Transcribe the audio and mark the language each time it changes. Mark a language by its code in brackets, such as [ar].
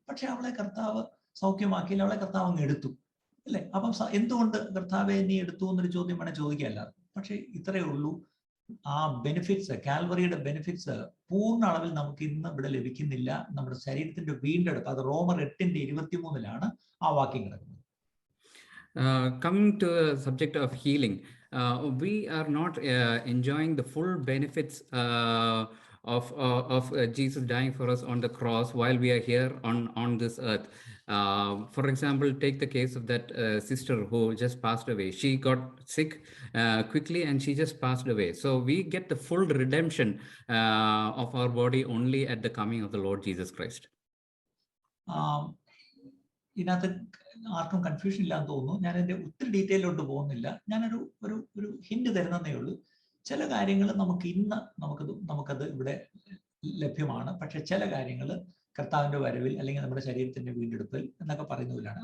[ml] പക്ഷെ അവളെ കർത്താവ് സൗഖ്യമാക്കിയില്ല, അവളെ കർത്താവ് അങ്ങ് എടുത്തു അല്ലെ. അപ്പം എന്തുകൊണ്ട് കർത്താവെ നീ എടുത്തു എന്നൊരു ചോദ്യം വേണേൽ ചോദിക്കാമല്ല. പക്ഷെ ഇത്രയേ ഉള്ളൂ, ആ ബെനിഫിറ്റ്സ്, കാൽവറിയുടെ ബെനിഫിറ്റ്സ് പൂർണ്ണ അളവിൽ നമുക്ക് ഇന്ന് ഇവിടെ ലഭിക്കുന്നില്ല. നമ്മുടെ ശരീരത്തിന്റെ വീണ്ടെടുപ്പ്, അത് റോമർ 8:23 ആ വാക്യം കിടക്കുന്നത്. [en] Coming to the subject of healing, we are not enjoying the full benefits of Jesus dying for us on the cross while we are here on this earth. For example, take the case of that sister who just passed away. She got sick quickly and she just passed away. So we get the full redemption of our body only at the coming of the Lord Jesus Christ. [ml] ഇതിനകത്ത് ആർക്കും confusion ഇല്ലാന്ന് തോന്നുന്നു. ഞാൻ എൻ്റെ ഒത്തിരി ഡീറ്റെയിലോട്ട് പോകുന്നില്ല. ഞാനൊരു ഒരു ഹിന്റ് തരുന്നതേ ഉള്ളൂ. ചില കാര്യങ്ങൾ നമുക്കത് ഇവിടെ ലഭ്യമാണ്. പക്ഷെ ചില കാര്യങ്ങൾ കർത്താവിന്റെ വരവിൽ അല്ലെങ്കിൽ നമ്മുടെ ശരീരത്തിന്റെ വീണ്ടെടുപ്പിൽ എന്നൊക്കെ പറയുന്നതിലാണ്.